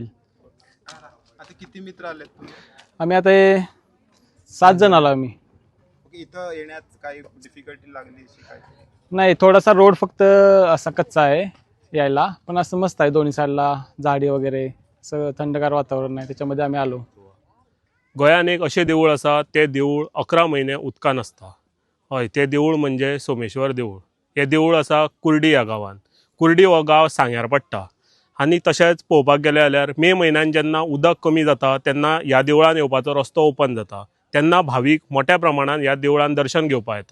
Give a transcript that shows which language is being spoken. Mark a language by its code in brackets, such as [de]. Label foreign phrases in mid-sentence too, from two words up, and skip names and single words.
[mr] आता किती मित्र आलेत तुम्ही? आम्ही आता 7 जण आलो आम्ही। इथं येण्यात काही डिफिकल्टी लागली शिकायची? नाही, थोडासा रोड फक्त असा कच्चा आहे यायला, पण असं मस्त आहे, दोन्ही साईडला झाडी वगैरे, सगळं थंडगार वातावरण आहे, त्याच्यामध्ये आम्ही आलो। [kok] गोंयान एक अशें देवूळ आसा, तें देवूळ 11 म्हयने उदकान आसता। हय, तें देवूळ म्हणजे सोमेश्वर देवूळ। हें देवूळ आसा कुर्डी ह्या गांवांत। कुर्डी हो गांव सांग्यार पडटा आनी तशेंच पळोवपाक गेले जाल्यार मे म्हयन्यान जेन्ना उदक कमी जाता तेन्ना ह्या देवळान येवपाचो रस्तो ओपन जाता, तेन्ना भावीक मोठ्या प्रमाणान ह्या देवळान दर्शन घेवपाक येता।